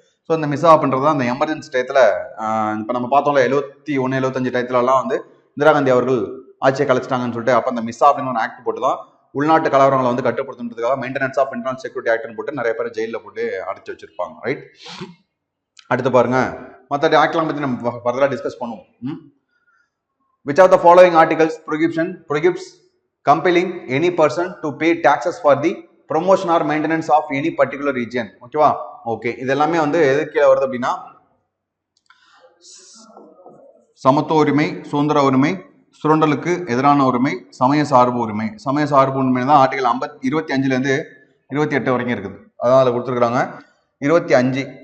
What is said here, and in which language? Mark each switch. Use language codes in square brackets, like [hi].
[ta] So இந்த மிசா அப்படின்றது அந்த எமர்ஜென்சி டயத்துல இப்போ நம்ம பார்த்தோம்ல 71 75 டயத்துல எல்லாம் வந்து இந்திரா காந்தி அவர்கள் ஆட்சியை கலைச்சிட்டாங்கன்னு சொல்லிட்டு அப்போ அந்த மிசா அப்படின்னு ஒரு ஆக்ட் போட்டு தான் உள்நாட்டு கலவரங்களை வந்து கட்டுப்படுத்துறதுக்காக மெயின்டெனன்ஸ் ஆஃப் இன்டர்னல் செக்யூரிட்டி ஆக்ட்னு போட்டு நிறைய பேர் ஜெயிலில் போட்டு அடைச்சு வச்சிருப்பாங்க. ரைட்? அடுத்து பாருங்க, மற்ற ஆக்ட்லாம் பற்றி நம்ம ஃபர்தராக டிஸ்கஸ் பண்ணுவோம். [en] Which of the following articles prohibits compelling any person to pay taxes for the promotion or maintenance of any particular region? [ta] ஓகேவா? ஓகே. இது எல்லாமே வந்து எது கீழே வருது அப்படின்னா, சமத்துவ உரிமை, சுதந்திர உரிமை, சுரண்டலுக்கு எதிரான உரிமை, சமய சார்பு உரிமை. சமய சார்பு உரிமை தான் ஆர்டிகல் 25 28 வரைக்கும் இருக்குது. அதான் அதில் கொடுத்துருக்குறாங்க. 25